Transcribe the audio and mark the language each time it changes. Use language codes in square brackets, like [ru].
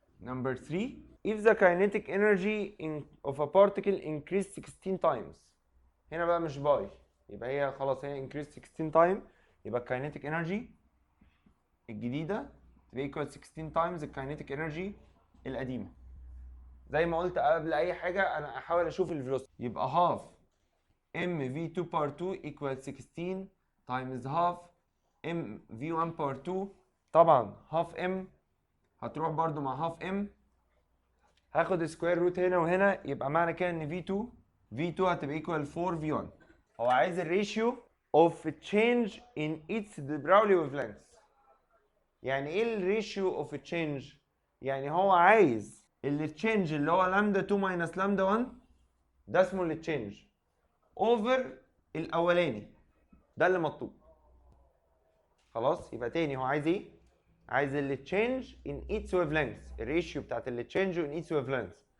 [en] Number 3 if the kinetic energy of a particle increased 16 times. [ar] هنا بقى مش باي، يبقى هي خلاص هي [en] increased 16 times، [ar] يبقى الكاينيتيك انرجي الجديده تبقى equal 16 times الكاينيتيك انرجي القديمه. زي ما قلت قبل اي حاجه انا احاول اشوف الفيلوسيتي، يبقى half mv2 part 2 equal 16 times half mv1 part 2. طبعا half m هتروح برضو مع half m، هاخد سكوير روت هنا وهنا، يبقى معنى كده ان v2 هتبقى equal 4v1. هو عايز الريشيو [en] of change in its de Broglie wavelengths. [ar] يعني ايه الريشيو اوف تشينج؟ يعني هو عايز التشينج اللي هو لامدا 2 ماينس لامدا 1 ده اسمه التشينج اوفر الاولاني، ده اللي مطلوب. خلاص يبقى تاني هو عايز ايه؟ عايز التشينج ان ايتس ويف لينث، الريشيو بتاعت التشينج ان ايتس ويف لينث.